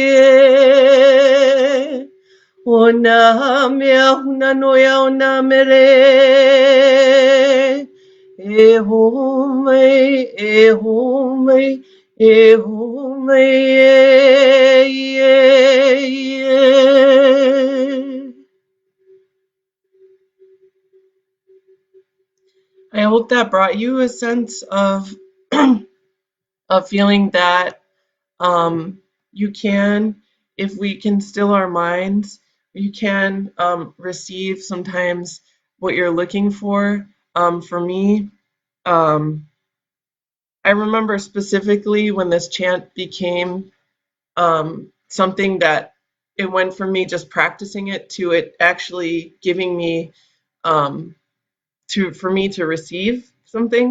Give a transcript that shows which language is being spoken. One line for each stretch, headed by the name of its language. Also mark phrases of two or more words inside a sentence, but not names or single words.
Hawaiian: o na mea huna noia o na mele e ho mai e ho mai e ho mai
English: I hope that brought you a sense of feeling that you can, if we can still our minds, you can receive sometimes what you're looking for. For me, I remember specifically when this chant became something that it went from me just practicing it to it actually giving me um, for me to receive something.